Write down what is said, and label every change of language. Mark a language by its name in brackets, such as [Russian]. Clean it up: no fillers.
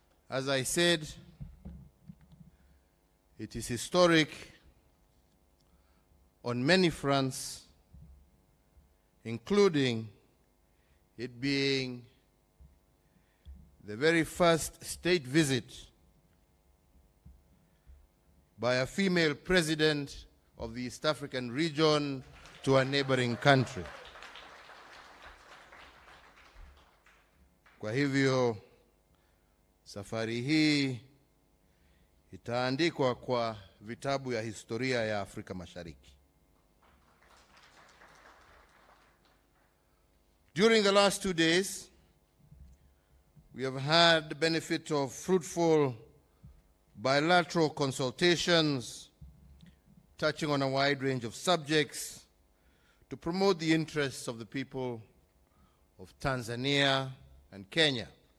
[English] As I said, it is historic on many fronts, including it being the very first state visit by a female president of the East African region to a neighboring country. [Swahili] Kwa hivyo, safari hii itaandikwa kwa vitabu ya historia ya Afrika Mashariki. [English] During the last 2 days, we have had the benefit of fruitful bilateral consultations touching on a wide range of subjects to promote the interests of the people of Tanzania and Kenya.